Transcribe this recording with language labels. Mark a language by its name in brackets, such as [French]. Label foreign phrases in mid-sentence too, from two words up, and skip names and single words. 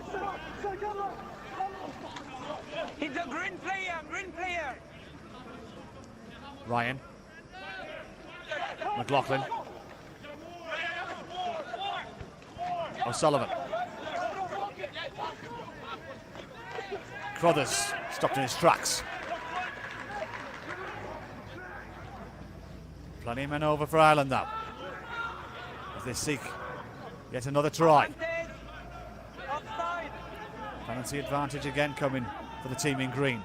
[English] He's a green player. Ryan. McLaughlin. O'Sullivan. Crothers stopped in his tracks. Plenty of men over for Ireland now, as they seek yet another try. Penalty advantage again coming for the team in green.